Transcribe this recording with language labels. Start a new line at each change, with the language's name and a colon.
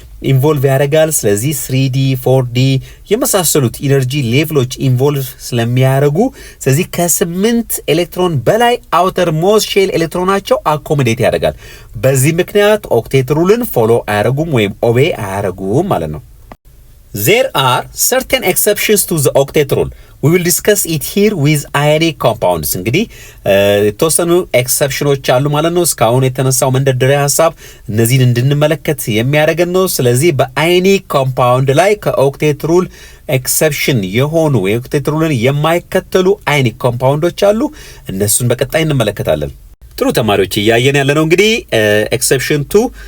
Amharic: ኢንቮልቭ ያደርጋል። ስለዚህ 3D 4D የመሳሰሉት ኢነርጂ ሌቭሎች ኢንቮልቭ ስለሚያደርጉ ስለዚህ ከ8 ኤሌክትሮን በላይ አውተር ሞስት ሼል ኤሌክትሮናቸው አኮሞዴት ያደርጋል። በዚህ ምክንያት ኦክቴት ሩልን ፎሎ አያደርጉም ወይም ኦቤ አያደርጉም ማለት ነው።
English: There are certain exceptions to the octet rule. We will discuss it here with ionic compounds.
Amharic: እንግዲህ የተወሰኑ ኤክሰፕሽኖች አሉ ማለት ነው። እስካሁን የተነሳው መንደርደሪያ ሐሳብ እነዚህን እንድንመለከት የሚያደርገን ነው። ስለዚህ በአዮኒክ ኮምፓውንድ ላይ ከኦክቴት ሩል ኤክሰፕሽን የሆኑ የኦክቴት ሩልን የማይከተሉ አዮኒክ ኮምፓውንዶች አሉ። እነሱን በቀጣይ እንመለከታለን። ጥሩ ተማሪዎች እያየን ያለ ነው እንግዲህ ኤክሰፕሽን ቱ